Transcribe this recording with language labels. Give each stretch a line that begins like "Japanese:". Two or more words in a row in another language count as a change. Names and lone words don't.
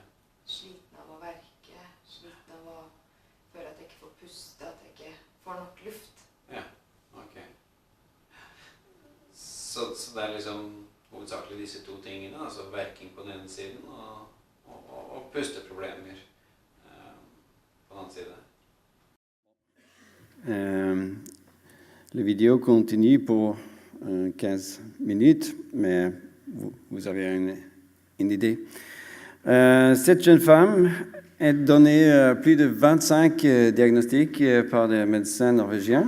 Norwegian: Sliten av å verke, sliten av å føle at jeg ikke får puste, at jeg ikke får nok luft. Ja, ok. Så det liksom hovedsakelig disse 2 tingene, altså verking på den ene siden og pusteproblemer på den andre siden.
French: La vidéo continue pour 15 minutes, mais vous avez une idée. Cette jeune femme a donné plus de 25 diagnostics par des médecins norvégiens.